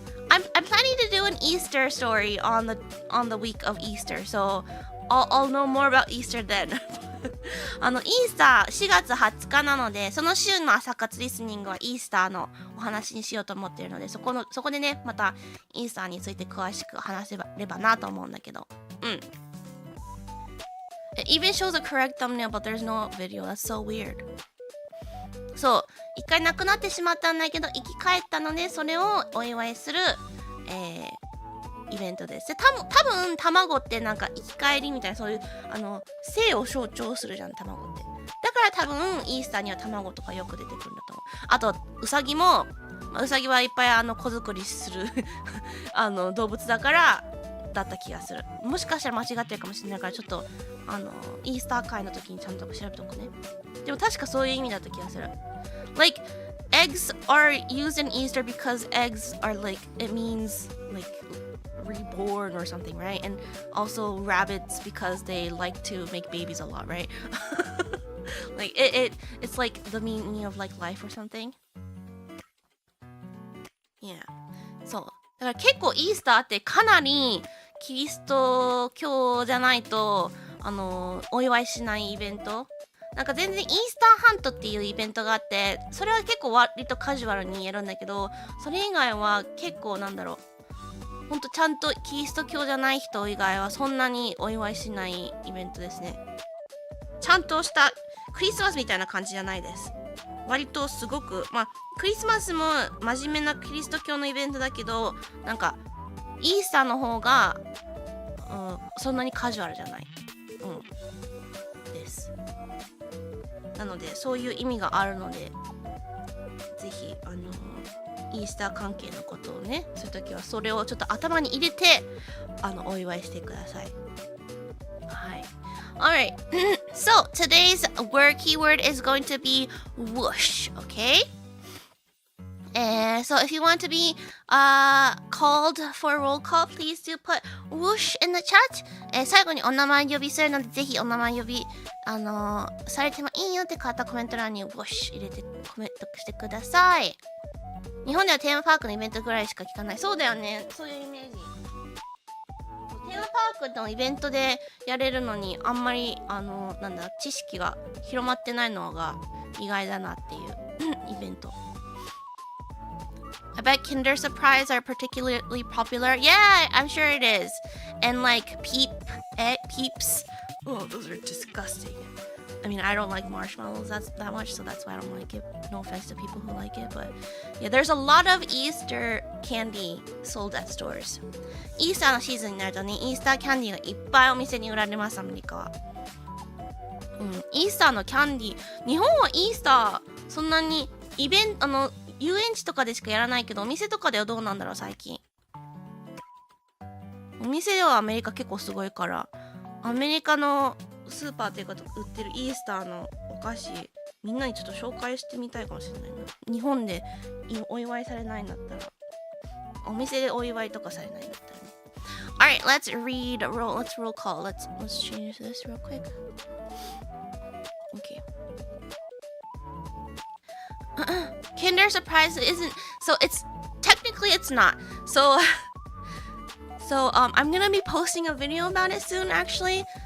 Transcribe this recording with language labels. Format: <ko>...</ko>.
<en>I'm planning to do an Easter story on the week of Easter, so I'll know more about Easter then.</en> <ja>イースター4月20日なので、その週の朝活リスニングはイースターのお話にしようと思っているので、そこでね、またイースターについて詳しく話せればなと思うんだけど。</ja> <en>It even shows a correct thumbnail, but there's no video. That's so weird.</en> <ja>そう、一回亡くなってしまったんだけど生き返ったので、それをお祝いする、イベントです。で、多分卵ってなんか生き返りみたいな、そういう生を象徴するじゃん、卵って。だから多分イースターには卵とかよく出てくるんだと思う。あとウサギも、ウサギはいっぱい子作りする動物だからだった気がする。もしかしたら間違ってるかもしれないから、ちょっとイースター会の時にちゃんと調べとくね。でも確かそういう意味だった気がする。</ja> <en>Like eggs are used in Easter because eggs are like, it means like reborn or something, right? And also rabbits because they like to make babies a lot, right? Like it's like the meaning of like life or something. Yeah.</en> <ja>そう。だから結構イースターってかなりキリスト教じゃないとお祝いしないイベント。なんか全然イースターハントっていうイベントがあって、それは結構割とカジュアルにやるんだけど、それ以外は結構なんだろう、ほんとちゃんとキリスト教じゃない人以外はそんなにお祝いしないイベントですね。ちゃんとしたクリスマスみたいな感じじゃないです。割とすごく、クリスマスも真面目なキリスト教のイベントだけど、なんかイースターの方が、そんなにカジュアルじゃない、です。なのでそういう意味があるので、ぜひイースター関係のことをね、そういう時はそれをちょっと頭に入れてお祝いしてください。はい。</ja> <en>Alright. So today's word keyword is going to be whoosh, okay? So if you want to be called for a roll call, please do put whoosh in the chat.</en> <ja>最後にお名前呼びするので、ぜひお名前呼びされてもいいよって方、コメント欄に whoosh 入れてコメントしてください。日本ではテーマパークのイベントぐらいしか聞かない。そうだよね。そういうイメージ。テテーマパークのイベントでやれるのにあんまりなんだ知識が広まってないのが意外だなっていうイベント。</ja> <en>I bet Kinder Surprise are particularly popular. Yeah, I'm sure it is. And like Peeps. Oh, those are disgusting. I mean, I don't like marshmallows that much, so that's why I don't like it. No offense to people who like it, but yeah, there's a lot of Easter candy sold at stores.</en> <ja>イースターのシーズンになるとね、イースターキャンディーがいっぱいお店に売られます、アメリカは。イースターのキャンディー、日本はイースターそんなに遊園地とかでしかやらないけど、お店とかではどうなんだろう最近。お店ではアメリカ結構すごいから、アメリカのスーパーっていうか売ってるイースターのお菓子、みんなにちょっと紹介してみたいかもしれないな。日本でお祝いされないんだったら、お店でお祝いとかされないんだったらね。</ja> <en>Alright, let's roll call. Let's change this real quick. Okay. Kinder Surprise isn't, so it's technically it's not. So I'm gonna be posting a video about it soon actually.</en>